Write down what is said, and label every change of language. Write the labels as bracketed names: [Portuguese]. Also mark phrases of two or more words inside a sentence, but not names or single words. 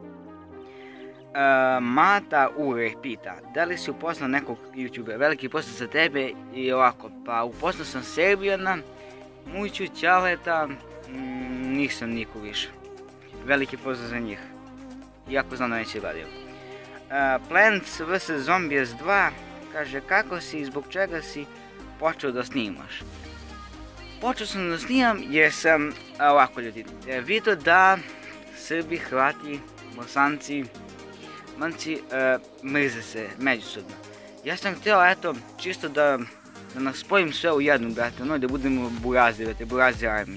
[Bosnian] Mata Ure pita, da li si upoznao nekog YouTubera? Veliki pozdrav za tebe i ovako, pa upoznao sam Serbijana, Muću, Ćaleta, nisam niko više. Veliki pozdrav za njih, iako znam da neće gledaju. Plants vs Zombies 2 kaže, kako si i zbog čega si počeo da snimaš? Počeo sam da snimam jer sam, ovako ljudi, vidio da Srbi, Hrvati, Bosanci, Manci mrze se međusobno. Ja sam htio, eto, čisto da nas spojim sve u jednu, brate, ono da budemo Burazer, brate, Burazer Army.